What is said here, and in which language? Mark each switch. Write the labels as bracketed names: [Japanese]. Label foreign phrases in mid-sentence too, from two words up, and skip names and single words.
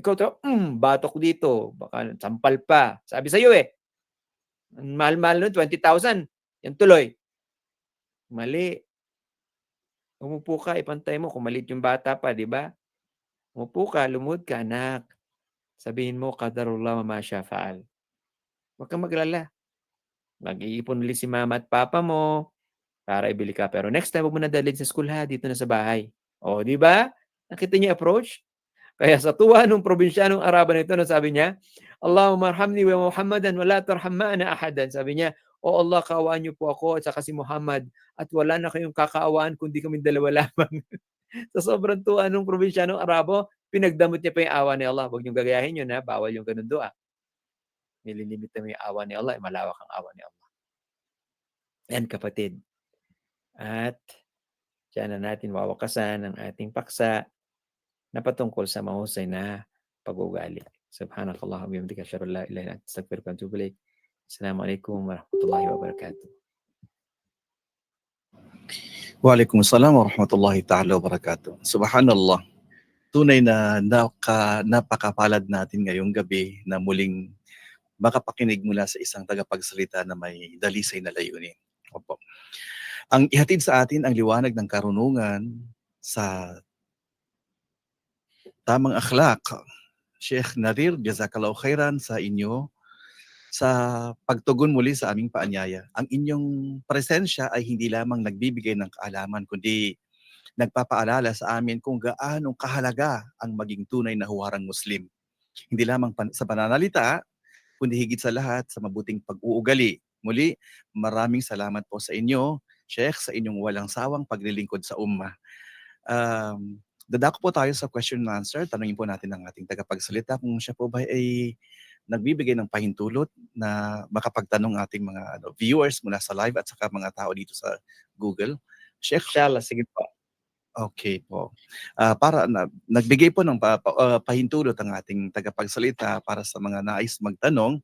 [Filipino] Ikaw, batok dito. Baka sampal pa. Sabi sa'yo mahal-mahal nun, 20,000. Yan tuloy. Mali. Umupo ka, ipantay mo. Kung maliit yung bata pa, di ba? Umupo ka, lumod ka, anak. Sabihin mo, [Arabic] قدر الله ما شاء فعل. [Filipino] Huwag kang maglala. Mag-iipon ulit si mama at papa mo para ibili ka. Pero [English] next time, [Filipino] huwag mo na dalhin sa school ha, dito na sa bahay. Di ba? Nakita niyo approach? Kaya sa tuwa ng probinsyanong Arabo nito, sabi niya, [Arabic] اللهم ارحمني ومحمدا ولا ترحم معنا أحدا. [Filipino] Sabi niya, Allah, kaawaan niyo po ako at saka si Muhammad at wala na kayong kakaawaan kundi kaming dalawa lamang. Sa sobrang tuwa ng probinsyanong Arabo, pinagdamot niya pa yung awa ni Allah. Huwag niyong gagayahin yun, bawal yung ganun doa. Nililimit mo yung awa ni Allah, malawak ang awa ni Allah. Yan kapatid. At diyan na natin wawakasan ang ating paksa na patungkol sa mahusay na pag-uugali. [Arabic] سبحانك اللهم وبحمدك أشهد أن لا إله إلا أنت أستغفرك وأتوب إليك. السلام عليكم ورحمة الله وبركاته. وعليكم السلام ورحمة الله تعالى وبركاته. [Filipino] Subhanallah. Tunay na napakapalad natin ngayong gabi na muling makapakinig mula sa isang tagapagsalita na may dalisay na layunin. Opo. Ang ihatid sa atin ang liwanag ng karunungan sa tamang akhlak. Sheikh Nadir, [Arabic] جزاك الله خيرا [Filipino] sa inyo sa pagtugon muli sa aming paanyaya. Ang inyong presensya ay hindi lamang nagbibigay ng kaalaman, kundi nagpapaalala sa amin kung gaano kahalaga ang maging tunay na huwarang Muslim. Hindi lamang sa pananalita, kundi higit sa lahat sa mabuting pag-uugali. Muli, maraming salamat po sa inyo, Sheikh, sa inyong walang sawang paglilingkod sa ummah. Dadako po tayo sa [English] question and answer. [Filipino] Tanungin po natin ang ating tagapagsalita kung siya po ba ay nagbibigay ng pahintulot na makapagtanong ating mga viewers mula sa live at saka mga tao dito sa Google. Sheikh, Inshallah, sige po. okay po. Nagbigay po ng pahintulot ang ating tagapagsalita para sa mga nais magtanong.